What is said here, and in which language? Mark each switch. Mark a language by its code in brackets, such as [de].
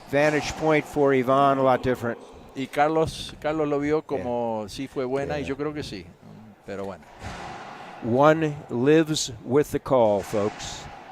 [en] Vantage point for Ivan, a lot different. [es] Y Carlos lo vio como sí fue buena, y yo creo que sí, pero bueno. [en] One lives with the call, folks.